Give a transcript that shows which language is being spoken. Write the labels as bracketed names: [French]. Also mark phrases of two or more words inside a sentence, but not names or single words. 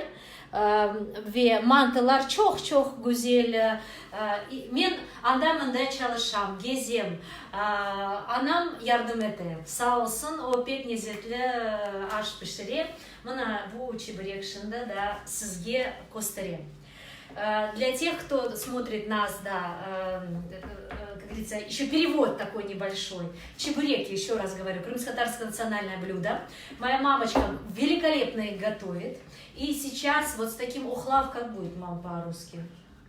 [Crimean Tatar] Ve mantılar çok güzel. Ben andamında çalışam, gezem. Anam yardım etti. Sağ olsun, o pek lezzetli aş pişirir. Bana bu çeburek şimdi de sizge göstereyim. [Russian] Для тех, кто смотрит нас, да, как говорится, еще перевод такой небольшой. Чебуреки, еще раз говорю, крымско-татарское национальное блюдо. Моя мамочка великолепно их готовит. И сейчас вот с таким охлав, как будет, мама, по-русски?